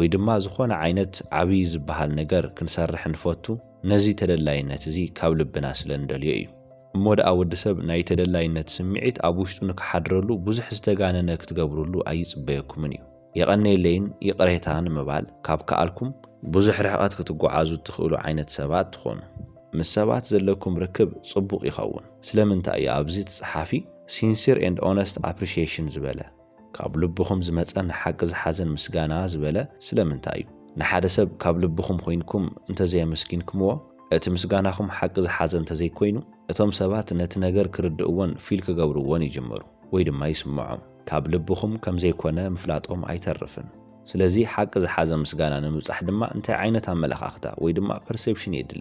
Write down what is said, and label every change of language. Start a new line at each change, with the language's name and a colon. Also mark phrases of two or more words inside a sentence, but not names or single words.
Tigrinya: ድማ ዝኾነ ዓይነት ዓብዪ ዝበሃል ነገር ክንሰርሕ ንፈቱ ነዚ ተደላይነት እዚ ካብ ልብና ስለ ንደልዮ እዩ። እሞ ደኣ ወዲ ሰብ ናይ ተደላይነት ስምዒት ኣብ ውሽጡ ንክሓድረሉ ብዙሕ ዝተጋነነ ክትገብሩሉ ኣይጽበየኩምን እዩ። የቐነየለይን ይቕሬታን ምባል ካብ ከኣልኩም ብዙሕ ርሕቐት ክትጓዓዙ ትኽእሉ ዓይነት ሰባት ትኾኑ። ምስ ሰባት ዘለኩም ርክብ ጽቡቕ ይኸውን። ስለምንታይ እዩ ኣብዚ ተጻሓፊ
English: sincere and honest appreciation
Tigrinya: ዝበለ? ካብ ልብኹም ዝመጸን ሓቂ ዝሓዘን ምስጋና ዝበለ ስለምንታይ እዩ? ንሓደ ሰብ ካብ ልብኹም ኮይንኩም እንተዘየመስኪንኩምዎ እቲ ምስጋናኹም ሓቂ ዝሓዘ እንተዘይኮይኑ እቶም ሰባት ነቲ ነገር ክርድእዎን ፊል ክገብርዎን ይጅመሩ ወይ ድማ ይስምዖም። ካብ ልብኹም ከም ዘይኮነ ምፍላጦም ኣይተርፍን። ስለዚ ሓቂ ዝሓዘ ምስጋና ንምብጻሕ ድማ እንታይ ዓይነት ኣመለኻኽታ ወይ ድማ ፐርሴፕሽን የድሊ?